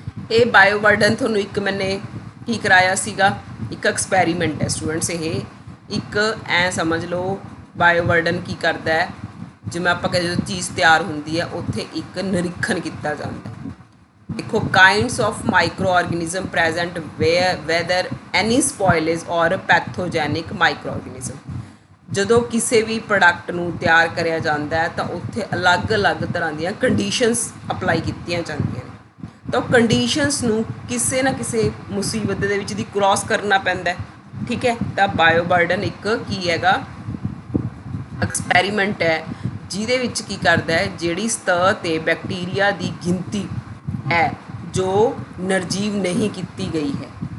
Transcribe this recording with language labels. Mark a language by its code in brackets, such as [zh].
[pa] ਇਹ ਬਾਇਓਬਰਡਨ ਤੁਹਾਨੂੰ ਇੱਕ ਮੈंने ਕੀ ਕਰਾਇਆ ਸੀਗਾ, ਇੱਕ ਐਕਸਪੈਰੀਮੈਂਟ ਹੈ ਸਟੂਡੈਂਟਸ। ਇਹ ਇੱਕ ਐਂ ਸਮਝ ਲਓ ਬਾਇਓਬਰਡਨ ਕੀ ਕਰਦਾ ਹੈ, ਜਿਵੇਂ ਆਪਾਂ ਕਹਿੰਦੇ ਜਦੋਂ ਚੀਜ਼ ਤਿਆਰ ਹੁੰਦੀ ਹੈ ਉੱਥੇ ਇੱਕ ਨਿਰੀਖਣ ਕੀਤਾ ਜਾਂਦਾ ਹੈ। ਦੇਖੋ [en] Kinds of microorganism present whether any spoilage और pathogenic microorganism. [pa] ਜਦੋਂ ਕਿਸੇ ਵੀ ਪ੍ਰੋਡਕਟ ਨੂੰ ਤਿਆਰ ਕਰਿਆ ਜਾਂਦਾ ਹੈ ਤਾਂ ਉੱਥੇ ਅਲੱਗ-ਅਲੱਗ ਤਰ੍ਹਾਂ ਦੀਆਂ ਕੰਡੀਸ਼ਨਸ ਅਪਲਾਈ ਕੀਤੀਆਂ ਜਾਂਦੀਆਂ ਨੇ। ਤਾਂ ਕੰਡੀਸ਼ਨਸ ਨੂੰ ਕਿਸੇ ਨਾ ਕਿਸੇ ਮੁਸੀਬਤ ਦੇ ਵਿੱਚ ਦੀ ਕ੍ਰਾਸ ਕਰਨਾ ਪੈਂਦਾ, ਠੀਕ ਹੈ। ਤਾਂ ਬਾਇਓਬਰਡਨ ਇੱਕ ਕੀ ਹੈਗਾ, ਐਕਸਪੈਰੀਮੈਂਟ ਹੈ ਜਿਹਦੇ ਵਿੱਚ ਕੀ ਕਰਦਾ ਹੈ, ਜਿਹੜੀ ਸਤਹ 'ਤੇ ਬੈਕਟੀਰੀਆ ਦੀ ਗਿਣਤੀ ਹੈ ਜੋ ਨਿਰਜੀਵ ਨਹੀਂ ਕੀਤੀ ਗਈ ਹੈ।